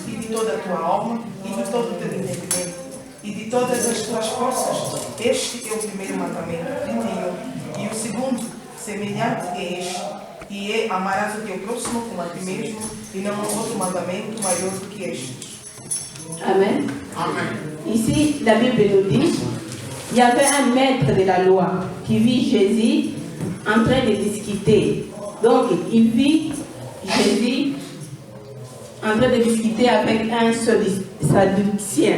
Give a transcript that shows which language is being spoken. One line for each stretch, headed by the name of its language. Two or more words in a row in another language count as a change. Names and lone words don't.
Portuguese: toda a tua alma e de todo o teu entendimento e de todas as tuas forças. Este é o primeiro mandamento, 31. E o segundo, semelhante é este, e é: amarás o teu próximo como a ti mesmo, e não há outro mandamento maior do que este. Amen. Amen.
French: Ici, la Bible nous dit, il y avait un maître de la loi qui vit Jésus en train de discuter. Donc, il vit Jésus en train de discuter avec un sadducéen.